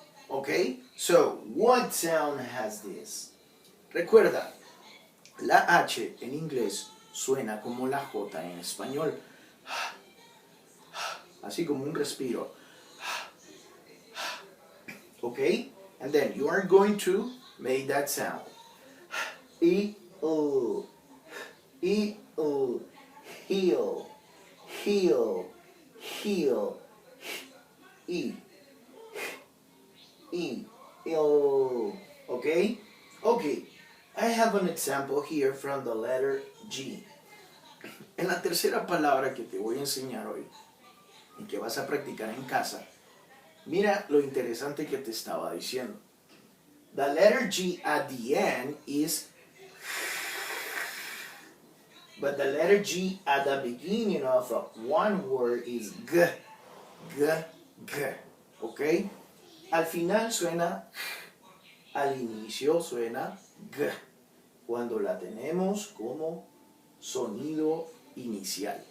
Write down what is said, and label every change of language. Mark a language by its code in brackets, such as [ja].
[en] Okay, so what sound has this? [es] Recuerda, la H en inglés suena como la J en español. Así como un respiro. [en] Okay, and then you are going to make that sound. E, O, E, O, heel, heel, heel, E. E, O, okay? Okay, I have an example here from the letter G. [es] En la tercera palabra que te voy a enseñar hoy, y que vas a practicar en casa, mira lo interesante que te estaba diciendo. [en] The letter G at the end is, but the letter G at the beginning of one word is G, G, G, okay? [es] Al final suena, al inicio suena G, cuando la tenemos como sonido inicial.